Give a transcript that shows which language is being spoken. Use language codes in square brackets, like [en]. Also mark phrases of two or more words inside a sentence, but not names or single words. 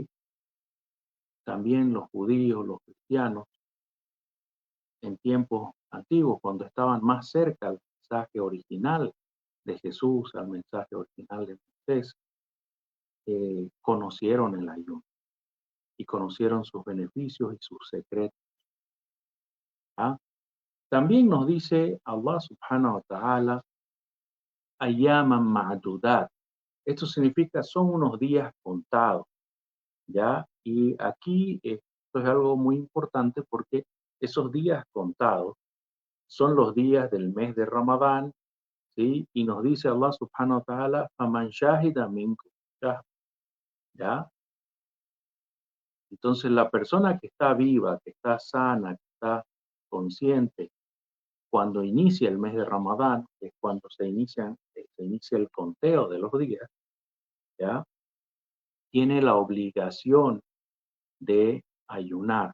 [es] También los judíos, los cristianos, en tiempos antiguos, cuando estaban más cerca al mensaje original de Jesús, al mensaje original de Moisés, conocieron el ayuno y conocieron sus beneficios y sus secretos. ¿Ah? También nos dice [ar] الله سبحانه وتعالى، أياما معدودات. [es] Esto significa son unos días contados, ¿ya? Y aquí esto es algo muy importante porque esos días contados son los días del mes de Ramadán, ¿sí? Y nos dice [ar] الله سبحانه وتعالى، فمن شهد منكم, [es] ¿ya? Entonces la persona que está viva, que está sana, que está consciente, cuando inicia el mes de Ramadán, que es cuando se inicia el conteo de los días, ¿ya? Tiene la obligación de ayunar.